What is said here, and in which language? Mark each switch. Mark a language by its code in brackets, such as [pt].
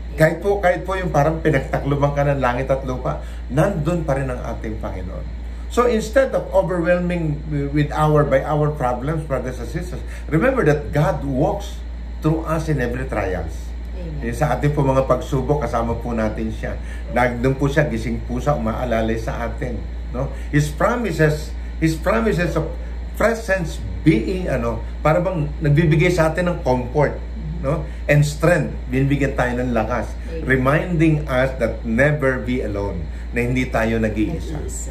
[tl] Kahit po yung parang pinagtakluban ka ng langit at lupa, nandun pa rin ang ating Panginoon. [en] So instead of overwhelming by our problems, brothers and sisters, remember that God walks through us in every trials. Amen. [tl] Sa ating po mga pagsubok, kasama po natin siya. Nandun po siya, gising po siya, umaalalay sa atin. No? [en] His promises of presence being [tl] para bang nagbibigay sa atin ng [en] comfort, and strength, [tl] binibigyan tayo ng lakas, [en] reminding us that never be alone, [tl] na hindi tayo nag-iisa.